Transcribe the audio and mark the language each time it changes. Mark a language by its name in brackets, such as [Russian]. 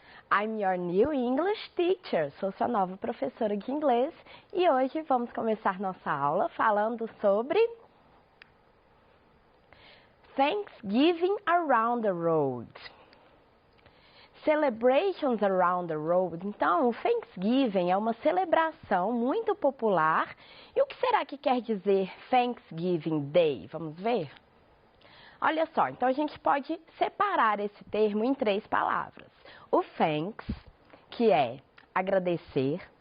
[English] I'm your new English teacher. [Portuguese] Sou sua nova professora de inglês e hoje vamos começar nossa aula falando sobre Thanksgiving around the world. [English] Celebrations around the world. [Portuguese] Então, o Thanksgiving é uma celebração muito popular. E o que será que quer dizer Thanksgiving Day? Vamos ver? Olha só, então a gente pode separar esse termo em três palavras. O thanks, que é agradecer.